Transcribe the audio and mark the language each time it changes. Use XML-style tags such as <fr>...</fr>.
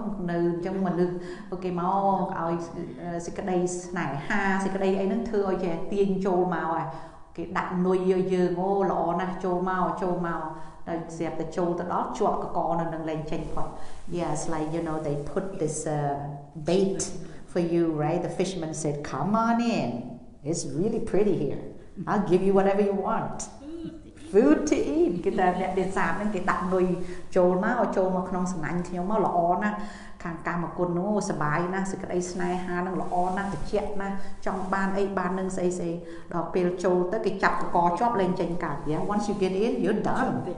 <km>នៅអញ្ចឹងមនុស្សអូខេមកឲ្យសេចក្តីស្នេហាសេចក្តីអីហ្នឹងធ្វើឲ្យចេះទាញចូលមកហើយគេដាក់នុយឲ្យយើងអូល្អណាស់ចូលមកដល់ស្រាប់តែចូលទៅដល់ជាប់កកនៅនឹងលែងចេញផុត</km> <en>Yeah, it's like you know they put this bait for you, right? The fisherman said, "Come on in. It's really pretty here. I'll give you whatever you want. Food to eat."</en> <km>គេតែអ្នកនេសាទហ្នឹងគេដាក់នុយចូលមកក្នុងសំណាញ់ខ្ញុំមកល្អណាស់ខាងកាមគុណនោះសប្បាយណាស់សេចក្តីស្នេហាហ្នឹងល្អណាស់ត្រជាក់ណាស់ចង់បានអីបាននឹងស្អីដល់ពេលចូលទៅគេចាប់កកជាប់លែងចេញកើត</km> <en>Yeah, once you get in, you're done.</en>